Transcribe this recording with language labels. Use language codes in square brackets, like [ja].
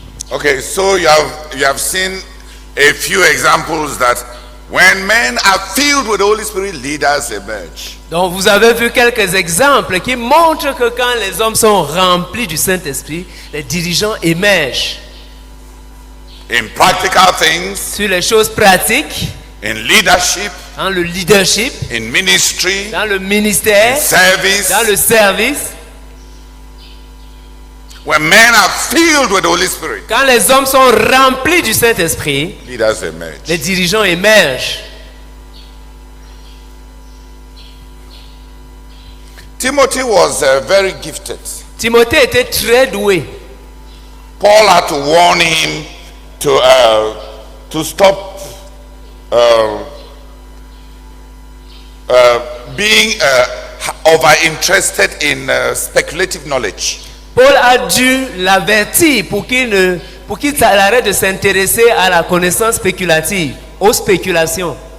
[en] Okay, so you have seen a few examples that when men are filled with the Holy Spirit, leaders emerge. [fr] Donc vous avez vu quelques exemples qui montrent que quand les hommes sont remplis du Saint-Esprit, les dirigeants émergent. [en] In practical things, [fr] sur les choses pratiques, [en] in leadership, [fr] dans le leadership, [en] in ministry, [fr] dans le ministère, [en] in service, [fr] dans le service. [en] When men are filled with the Holy Spirit, [fr] quand les hommes sont remplis du Saint-Esprit, [en] leaders emerge. [fr] Les dirigeants émergent. [en] Timothy was very gifted. [fr] Timothée était très doué. [en] Paul had to warn him to stop being over interested in speculative knowledge. [fr] Paul a dû l'avertir pour qu'il arrête de s'intéresser à la connaissance spéculative, aux spéculations.